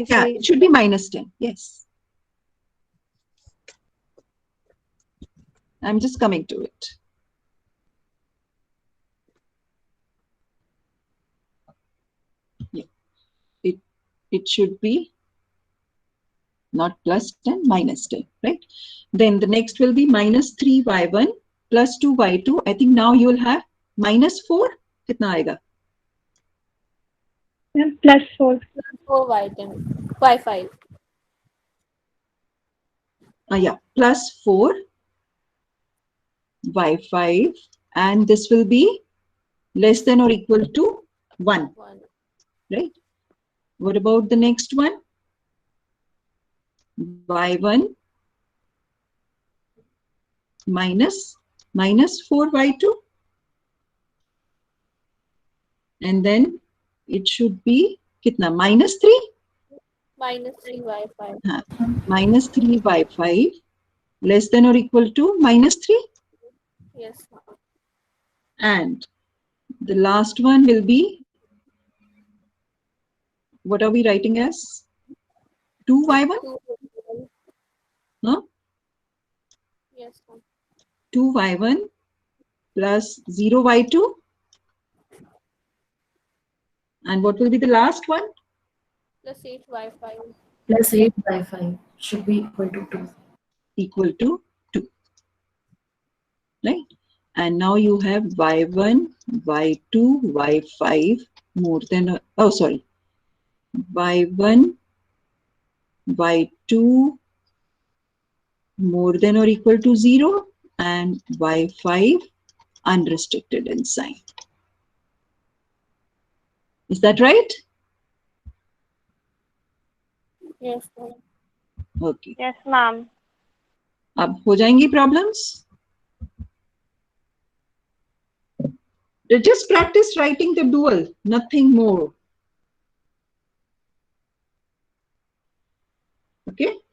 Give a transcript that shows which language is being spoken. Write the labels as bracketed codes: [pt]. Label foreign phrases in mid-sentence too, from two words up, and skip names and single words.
[en] Yeah, it should be minus 10. Yes. I'm just coming to it. Yeah. It should be not plus 10, minus 10, right? Then the next will be minus 3y1 plus 2y2. I think now you will have minus 4. [hi] कितना आएगा? [en] Plus 4. 4 y10, y5. Yeah, plus 4 y5, and this will be less than or equal to 1, 1. right? What about the next one? y1 minus 4y2, and then it should be kitna? Minus 3? Minus 3 y5. Minus 3y5 less than or equal to minus 3. Yes, ma'am. And the last one will be, what are we writing as? 2y1? 2 y1. Huh? Yes, ma'am. 2y1 plus 0y2. And what will be the last one? Plus 8 y5. Plus 8 by 5 should be equal to 2. Equal to 2. Right? And now you have y1, y2, y5 more than, oh sorry, y1, y2 more than or equal to 0, and y5 unrestricted in sign. Is that right? Yes, ma'am. Okay. Yes, ma'am. [hi] अब हो जाएंगी problems? [en] Just practice writing the dual, nothing more. Okay.